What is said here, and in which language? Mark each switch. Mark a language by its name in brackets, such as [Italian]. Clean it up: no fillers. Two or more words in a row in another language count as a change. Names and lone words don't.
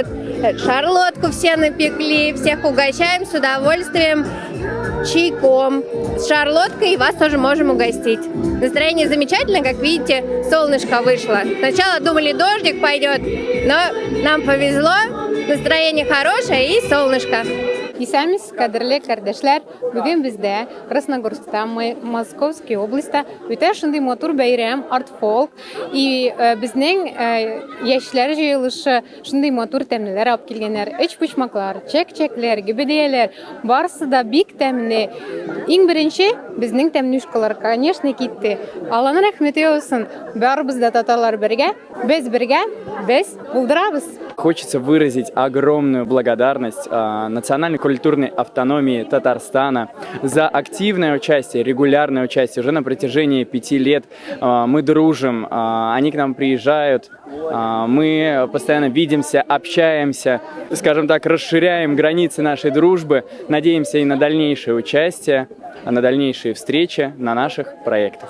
[Russian] Шарлотку все напекли, всех угощаем с удовольствием чайком. С шарлоткой вас тоже можем угостить. Настроение замечательное, как видите, солнышко вышло. Сначала думали, дождик пойдет, но нам повезло, настроение хорошее и солнышко. [Tatar] Исәмез, кадерле кардәшләр, бүген бездә Красногорскта, Московский областьта үтә шундый матур бәйрәм арт-фолк. И безнең яшьләр җыелышы шундый матур тәмлеләр алып килгәннәр. Өч почмаклар, чәк-чәкләр, гебедәләр, барысы да бик тәмле. Иң беренче безнең тәмнүшкалар, конечно, китте. Алланың рәхмәте olsun. Барыбыз да татарлар бергә, без булдырабыз. [Russian] Хочется выразить огромную благодарность национальной культурной автономии Татарстана за активное участие, регулярное участие. Уже на протяжении 5 лет мы дружим, они к нам приезжают, мы постоянно видимся, общаемся, скажем так, расширяем границы нашей дружбы, надеемся и на дальнейшее участие, на дальнейшие встречи на наших проектах.